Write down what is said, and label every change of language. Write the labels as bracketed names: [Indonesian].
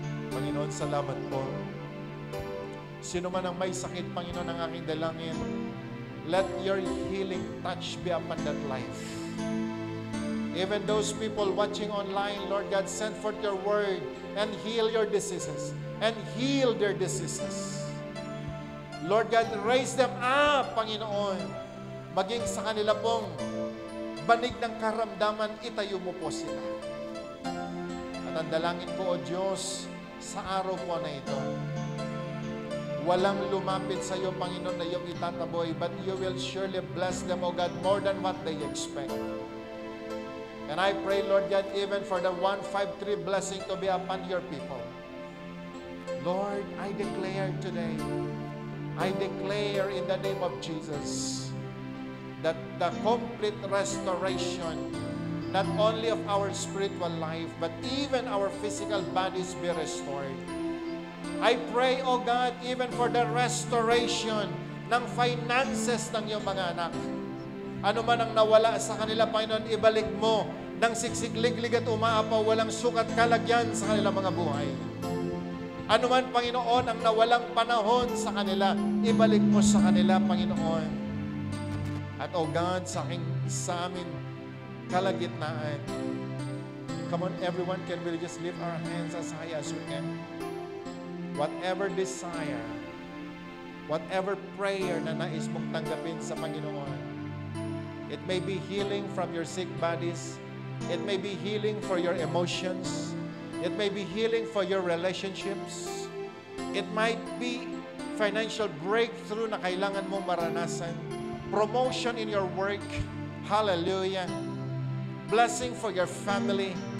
[Filipino] Panginoon, salamat po. Sino man ang may sakit, Panginoon, ang aking dalangin, [English] let your healing touch be upon that life. Even those people watching online, Lord God, send forth your word and heal your diseases and heal their diseases. Lord God, raise them up, Panginoon. [Filipino] Maging sa kanila pong banig ng karamdaman, itayo mo po sila. At ang dalangin ko, O Diyos, sa araw po na ito, walang lumapit sa iyo, Panginoon, na iyong itataboy, [English] but you will surely bless them, O God, more than what they expect. And I pray, Lord God, even for the 153 blessing to be upon your people. Lord, I declare today, I declare in the name of Jesus, that the complete restoration, not only of our spiritual life, but even our physical bodies be restored. I pray, O God, even for the restoration ng finances [Filipino] ng iyong mga anak. Ano man ang nawala sa kanila, Panginoon, ibalik mo ng siksikliglig at umaapaw, walang sukat kalagyan sa kanilang mga buhay. Ano man, Panginoon, ang nawalang panahon sa kanila, ibalik mo sa kanila, Panginoon. [English] At, O God, [Filipino] sa amin kalagitnaan, [English] come on, everyone, can we just lift our hands as high as we can? Whatever desire, whatever prayer [Filipino] na nais mong tanggapin sa Panginoon, [English] it may be healing from your sick bodies, it may be healing for your emotions, it may be healing for your relationships, it might be financial breakthrough [Filipino] na kailangan mong maranasan, [English] promotion in your work, hallelujah, blessing for your family.